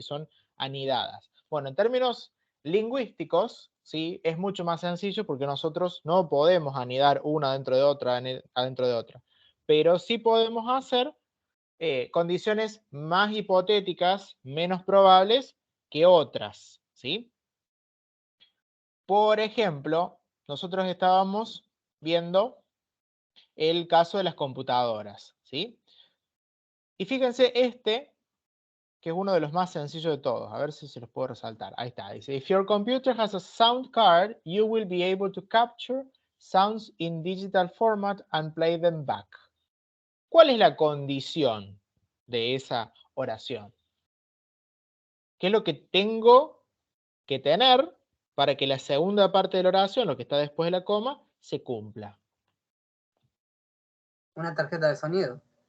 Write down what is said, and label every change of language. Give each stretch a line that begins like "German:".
Spanish: Son anidadas. Bueno, en términos lingüísticos, ¿sí?, es mucho más sencillo porque nosotros no podemos anidar una dentro de otra, adentro de otra, pero sí podemos hacer condiciones más hipotéticas, menos probables que otras, ¿sí? Por ejemplo, nosotros estábamos viendo el caso de las computadoras, ¿sí? Y fíjense que es uno de los más sencillos de todos. A ver si se los puedo resaltar. Ahí está. Dice,
English: if your computer has a sound card, you will be able to capture sounds in digital format and play them back.
Spanish: ¿Cuál es la condición de esa oración? ¿Qué es lo que tengo que tener para que la segunda parte de la oración, lo que está después de la coma, se cumpla? Una tarjeta de sonido.